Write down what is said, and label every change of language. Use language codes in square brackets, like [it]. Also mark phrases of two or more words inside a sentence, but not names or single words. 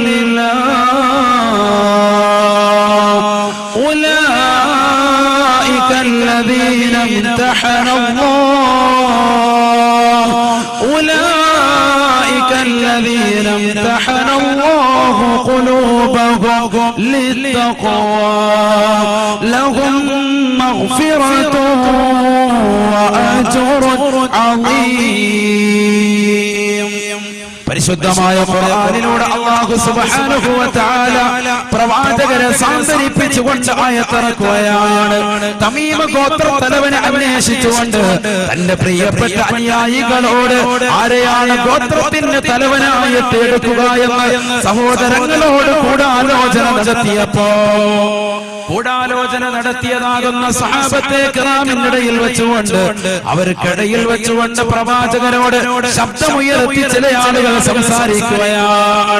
[ar] الله أولئك الذين امتحن الله قلوبهم للتقوى لهم مغفرة وأجر عظيم. [ml] പരിശുദ്ധമായ ഖുർആനിലൂടെ [ar] الله سبحانه وتعالى [ml] പ്രവാചകരെ സാന്ത്വനിപ്പിച്ചുകൊണ്ട് ആയത്തിറക്കുകയാണ്. തമീമ ഗോത്ര തലവനെ അന്വേഷിച്ചുകൊണ്ട് തന്റെ പ്രിയപ്പെട്ട അനുയായികളോട് ആരെയാണ് ഗോത്രത്തിന്റെ തലവനായി എടുക്കുക എന്ന് സഹോദരങ്ങളോട് കൂടാലോചന നടത്തിയതാകുന്ന സഹാബത്തെ കിറാമിനിടയിൽ വെച്ചുകൊണ്ട് അവർക്കിടയിൽ വെച്ചുകൊണ്ട് പ്രവാചകരോട് ശബ്ദമുയർത്തി ചില ആളുകൾ സംസാരിക്കുകയാണ്.